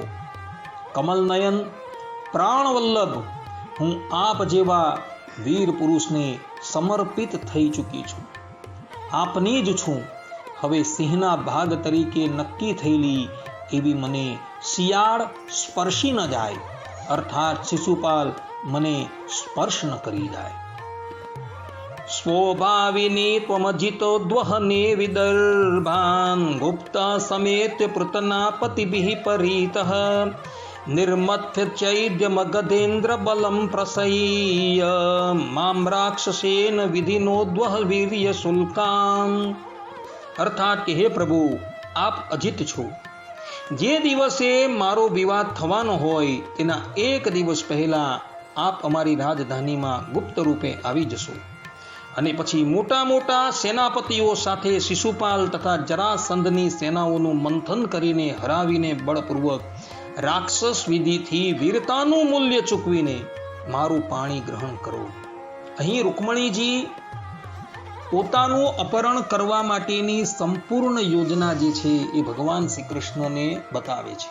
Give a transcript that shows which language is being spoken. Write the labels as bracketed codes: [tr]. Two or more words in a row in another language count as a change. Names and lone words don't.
[gu] કમલનયન, પ્રાણવલ્લભ, હું આપ જેવા વીર પુરુષને સમર્પિત થઈ ચૂકી છું. આપની જ છું. હવે સિંહના ભાગ તરીકે નક્કી થયેલી એવી મને શિયાળ સ્પર્શી ન જાય, અર્થાત શિશુપાલ મને સ્પર્શ ન કરી જાય. [sa] स्वभाविनी त्वमजितो द्वहने विदर्भान् गुप्ता समेत्य पृतनापतिभिः परीतः निर्मथ्य चैद्यमगधेन्द्र बलं प्रसय्य मां राक्षसेन विधिनोद्वह वीर्य शुल्काम्। [gu] અર્થાત કિ હે પ્રભુ, આપ અજિત છો। જે દિવસે મારો વિવાહ થવાનો હોય તેના એક દિવસ પહેલા આપ અમારી રાજધાનીમાં ગુપ્ત રૂપે આવી જશો અને પછી મોટા મોટા સેનાપતિઓ સાથે શિશુપાલ તથા જરાસંધની સેનાઓનું મંથન કરીને હરાવીને બળપૂર્વક રાક્ષસ વિધિથી વીરતાનું મૂલ્ય ચૂકવીને મારું પાણી ગ્રહણ કરો। અહીં રૂકમણીજી પોતાનું અપહરણ કરવા માટેની સંપૂર્ણ યોજના જે છે એ ભગવાન શ્રી કૃષ્ણને બતાવે છે।